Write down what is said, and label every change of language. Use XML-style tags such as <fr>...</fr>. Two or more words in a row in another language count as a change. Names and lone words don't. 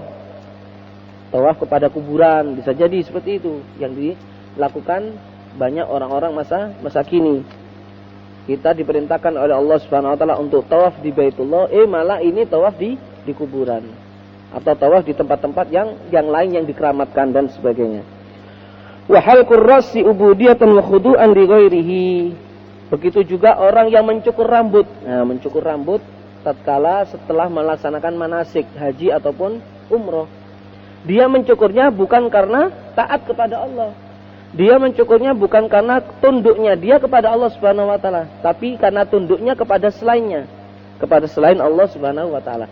<id>Tawaf kepada kuburan, bisa jadi seperti itu yang dilakukan banyak orang-orang masa kini. Kita diperintahkan oleh Allah</id> <ar>سبحانه وتعالى</ar> <id>untuk tawaf di Baitullah, malah ini tawaf di kuburan. Atau tawaf di tempat-tempat yang lain yang dikeramatkan dan sebagainya.</id> <ar>وحلق الرأس عبودية وخضوعا لغيره.</ar> <id>Begitu juga orang yang mencukur rambut. Nah, mencukur rambut tatkala setelah melaksanakan manasik haji ataupun umroh. Dia mencukurnya bukan karena taat kepada Allah. Dia mencukurnya bukan karena tunduknya dia kepada Allah</id> <ar>سبحانه وتعالى,</ar> <id>tapi karena tunduknya kepada selainnya, kepada selain Allah</id> <ar>سبحانه وتعالى.</ar>